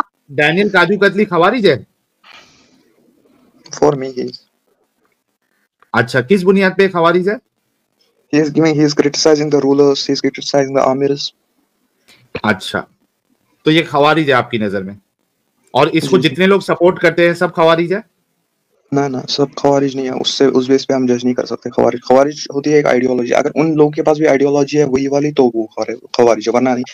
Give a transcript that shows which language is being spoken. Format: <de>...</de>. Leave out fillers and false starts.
<hi>Daniel kaju katli खवारिज है?</hi> <en>For me he is.</en> <hi>अच्छा, किस बुनियाद पे खवारिज है?</hi> <en>He is criticizing the rulers, he is criticizing the amirs.</en> <hi>अच्छा, तो ये खवारिज है आपकी नजर में? और इसको जितने लोग सपोर्ट करते हैं सब खवारिज है? ना, सब खवारिज नहीं है। उस बेस पे हम जज नहीं कर सकते। खवारिज होती है एक आइडियोलॉजी। अगर उन लोगों के पास भी आइडियोलॉजी है वही वाली, तो वो खवारिज है, वरना नहीं।</hi>